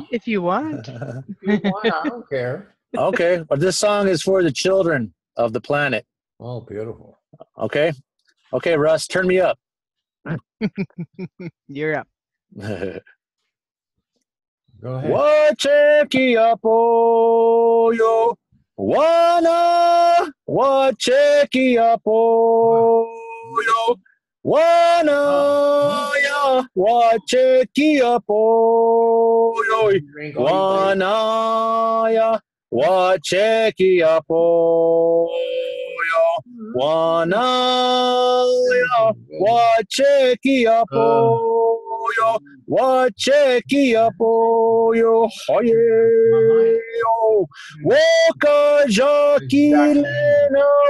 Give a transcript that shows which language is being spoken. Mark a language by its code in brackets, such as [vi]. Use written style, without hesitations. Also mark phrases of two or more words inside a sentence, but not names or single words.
[en] if you want. if you want, I don't care. Okay, but this song is for the children of the planet. Oh, beautiful. Okay, Russ, turn me up. You're up. Go ahead. Wacheki apo yo wana wacheki apo yo wana ya wacheki apo yo wana ya wacheki apo yo wana ya wacheki apo yo wacheki apo yo hoye yo woka jaki lena